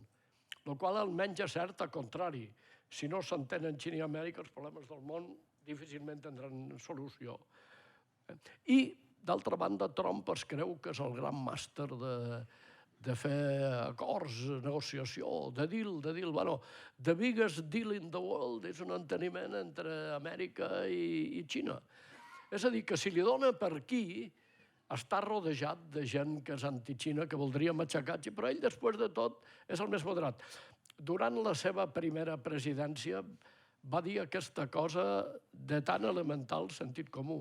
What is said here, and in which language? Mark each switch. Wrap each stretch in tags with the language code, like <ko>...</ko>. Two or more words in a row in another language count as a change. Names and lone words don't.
<ca>El qual almenys és cert, al contrari. Si no s'entenen Xina i Amèrica, els problemes del món difícilment tindran solució. I, d'altra banda, Trump es creu que és el gran màster de fer acords, negociació, de deal. Bueno,</ca> <en>the biggest deal in the world</en> <ca>és un enteniment entre Amèrica i Xina. És a dir, que si li dona per aquí, està rodejat de gent que és anti-Xina, que voldria matxacar, però ell, després de tot, és el més moderat. Durant la seva primera presidència va dir aquesta cosa de tan elemental sentit comú.</ca>